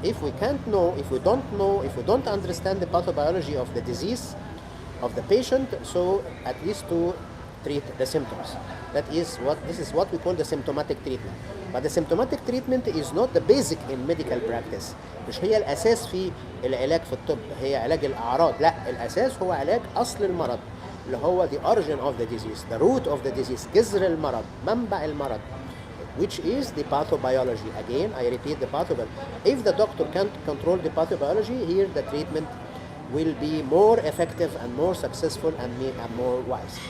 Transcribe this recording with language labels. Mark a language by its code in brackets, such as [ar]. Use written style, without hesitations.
[en] If we don't understand the pathobiology of the disease of the patient, so at least to treat the symptoms. This is what we call the symptomatic treatment. But the symptomatic treatment is not the basic in medical practice. [ar] مش هي الأساس في العلاج في الطب، هي علاج الأعراض. لا، الأساس هو علاج أصل المرض اللي هو [en] the origin of the disease, [ar] the root of the disease, جذر المرض، منبع المرض, [en] which is the pathobiology. Again, I repeat, the pathobiology. If the doctor can't control the pathobiology, here the treatment will be more effective and more successful and more wise.